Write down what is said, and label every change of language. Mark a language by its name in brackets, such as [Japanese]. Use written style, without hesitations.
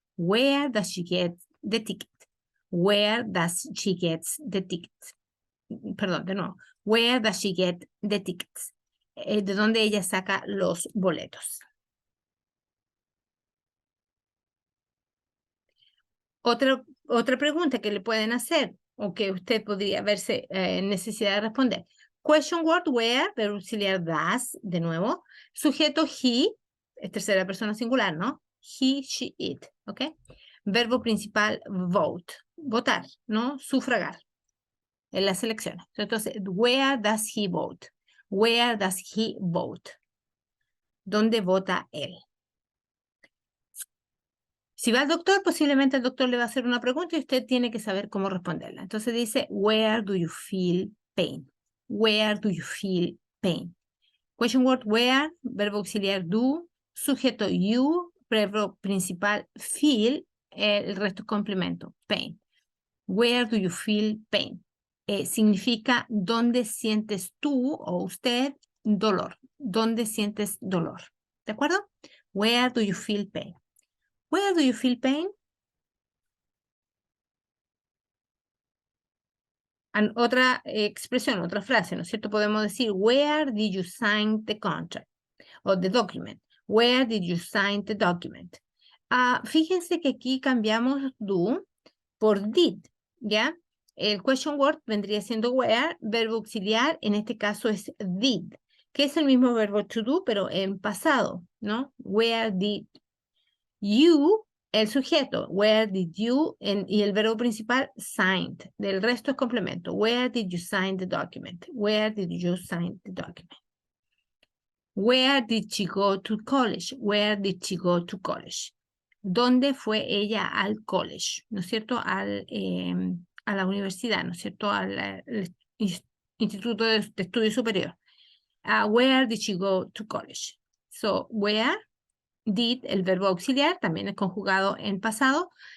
[English] Where does she get the ticket? Where does she get the tickets? [Spanish] Perdón, de nuevo. [English] Where does she get the tickets? [Spanish] De dónde ella saca los boletos. Otra pregunta que le pueden hacer o que usted podría verse en necesidad de responder. Question word where, verbo auxiliar does, de nuevo. Sujeto he, es tercera persona singular, ¿no? He, she, it, ¿ok? Verbo principal vote, votar, ¿no? Sufragar en las elecciones. [English] Entonces, where does he vote? Where does he vote? [Spanish] ¿Dónde vota él? Si va al doctor, posiblemente el doctor le va a hacer una pregunta y usted tiene que saber cómo responderla. Entonces dice, [English] where do you feel pain? Where do you feel pain? Question word where, [Spanish] verbo auxiliar [English] do, sujeto you, [Spanish] verbo principal [English] feel, [Spanish] el resto es complemento. [English] Pain. Where do you feel pain? [Spanish] Significa dónde sientes tú o usted dolor. ¿Dónde sientes dolor? ¿De acuerdo? [English] Where do you feel pain? Where do you feel pain? [Spanish] Otra expresión, otra frase, ¿no es cierto? Podemos decir, [English] where did you sign the contract? O the document. Where did you sign the document? [Spanish] Fíjense que aquí cambiamos do por did, ¿ya? El question word vendría siendo where, verbo auxiliar, en este caso es did, que es el mismo verbo to do, pero en pasado, ¿no? [English] Where did you, [Spanish] el sujeto, [English] where did you, [Spanish] y el verbo principal, [English] signed. [Spanish] Del resto es complemento. [English] Where did you sign the document? Where did you sign the document? Where did she go to college? Where did she go to college? [Spanish] ¿Dónde fue ella al college? ¿No es cierto? A la universidad, ¿no es cierto? Al Instituto de Estudio Superior. [English] Where did she go to college? So, where did, [Spanish] el verbo auxiliar, también es conjugado en pasado.